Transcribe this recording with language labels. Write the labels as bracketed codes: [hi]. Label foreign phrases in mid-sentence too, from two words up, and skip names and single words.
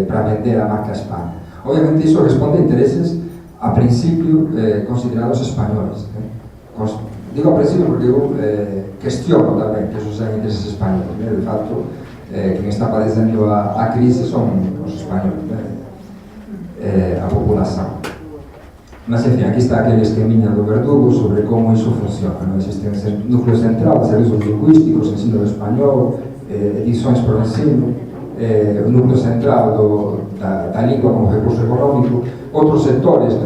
[gl] Para vender a marca España. Obviamente iso responde a intereses a principio considerados españoles, né? Digo a principio porque eu cuestiono tamén que esos sean intereses españoles, né? De facto, quen está padecendo a crise son os españoles, né? [pt] A população. Mas, enfim, aqui está aquele esqueminha do Verdugo sobre como isso funciona, ¿no? Existe um núcleo central de serviços lingüísticos, ensino do espanhol, edições por ensino, o núcleo central da língua como recurso económico, outros setores, né?